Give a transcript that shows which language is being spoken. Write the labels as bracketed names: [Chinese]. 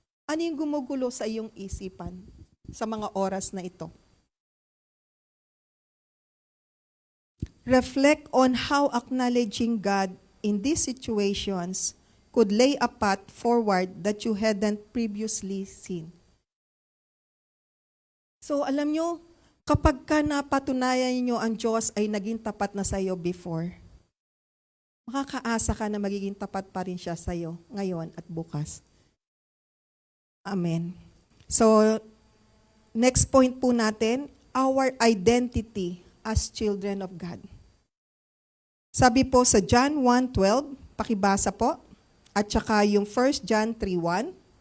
[Filipino] Ano yung gumugulo sa iyong isipan sa mga oras na ito? [English] Reflect on how acknowledging God in these situations could lay a path forward that you hadn't previously seen. [Filipino] So alam nyo, kapag ka napatunayan nyo ang Diyos ay naging tapat na sa iyo before, makakaasa ka na magiging tapat pa rin siya sa iyo ngayon at bukas. Amen. [English] So, next point [Filipino] po natin, [English] our identity as children of God. [Filipino] Sabi po sa John 1:12, pakibasa po, at saka yung 1 John 3:1.